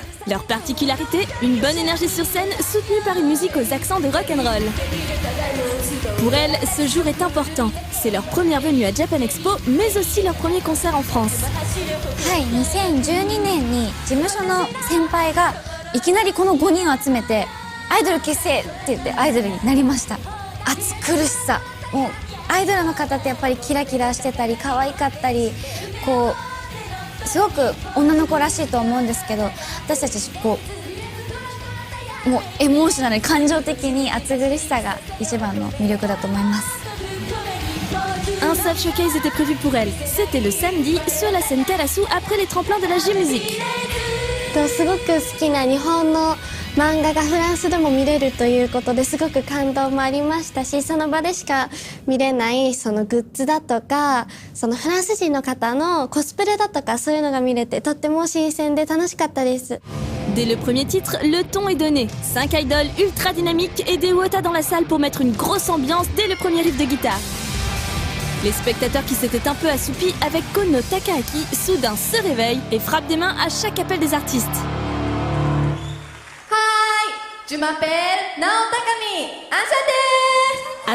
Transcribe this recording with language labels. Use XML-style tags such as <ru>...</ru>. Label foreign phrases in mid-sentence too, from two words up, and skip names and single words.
<fr>Leur particularité, une bonne énergie sur scène soutenue par une musique aux accents de rock'n'roll. Pour elles, ce jour est important. C'est leur première venue à Japan Expo, mais aussi leur premier concert en France.</fr> <ja>はい、2012年に事務所の先輩がいきなりこの5人を集めてアイドル結成って言ってアイドルになりました。暑苦しさ、もうアイドルの方ってやっぱりキラキラしてたり可愛かったり、こうすごく女の子らしいと思うんですけど、私たちこうもうエモーショナルに感情的に暑苦しさが一番の魅力だと思います。</ja> <fr>Un seul showcase était prévu pour elle. C'était le samedi sur la scène Karasu après les tremplins de la J-Music.</fr> <ja>すごく好きな日本の漫画がフランスでも見れるということですごく感動もありましたし、その場でしか見れないそのグッズだとか、そのフランス人の方のコスプレだとかそういうのが見れてとっても新鮮で楽しかったです。</ja> <fr>Dès le premier titre, le ton est donné. 5 idoles ultra dynamiques et des Wota dans la salle pour mettre une grosse ambiance dès le premier riff de guitare. Les spectateurs qui s'étaient un peu assoupis avec Kono Takahaki soudain se réveillent et frappent des mains à chaque appel des artistes. Je m'appelle Naotakami, enchanté.</fr>